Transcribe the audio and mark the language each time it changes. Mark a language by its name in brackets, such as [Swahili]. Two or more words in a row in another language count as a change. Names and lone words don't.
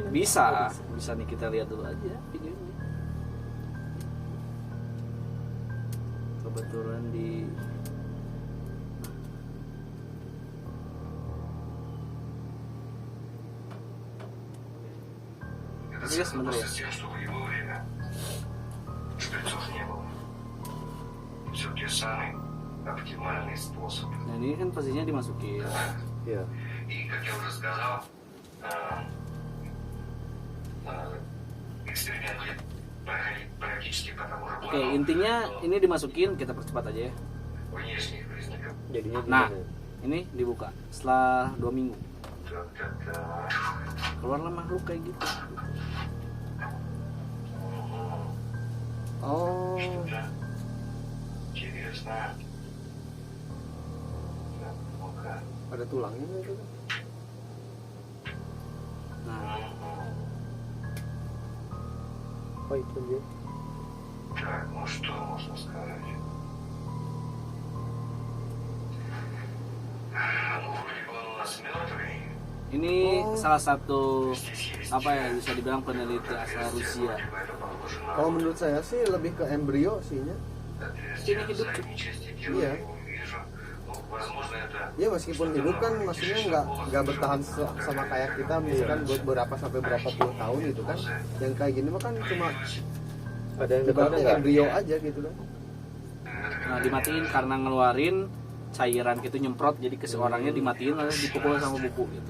[Indonesian] Bisa nih kita lihat dulu aja videonya. kebetulan di [Russian] Это [Indonesian] sebentar ya. [Russian] с тем, что было время. Шприцов не было. Все-таки самый оптимальный способ. [Indonesian] Nah ini kan posisinya dimasukin. Iya. [Russian] И, как я уже сказал, эксперимент проходить практически по тому же [Indonesian] Oke, [Russian] плану. [Indonesian] intinya ini dimasukin, kita percepat aja ya. [Russian] Внешних признаков. [Indonesian] Jadinya Nah, gimana? ini dibuka setelah 2 minggu. [Russian] Так. [Indonesian] Keluarlah makhluk kayak gitu. Oh, [Russian] Что-то интересное. Так, ну-ка. [Indonesian] ada tulangnya itu. Nah, Oh itu dia. [Russian] Так, ну что можно сказать? Ну, вроде бы он у нас мертвый. [Indonesian] ini Oh. salah satu [Russian] Здесь есть [Indonesian] apa ya bisa dibilang peneliti asal Rusia. [Russian] вроде бы это похоже на [Indonesian] Kalau menurut saya sih lebih ke embrio sihnya. [Russian] отверстие в задней части тела, [Indonesian] Iya. [Russian] я его вижу. Ну, возможно, это [Indonesian] Ya meskipun hidup kan maksudnya nggak bertahan sama kayak kita misalkan buat berapa sampai berapa puluh tahun gitu kan. Yang kayak gini mah kan cuma Ada yang dekatnya ibaratnya nggak? embrio aja gitu kan. Nah, dimatiin karena ngeluarin cairan gitu nyemprot jadi ke seorangnya dimatiin lalu dipukul sama buku gitu.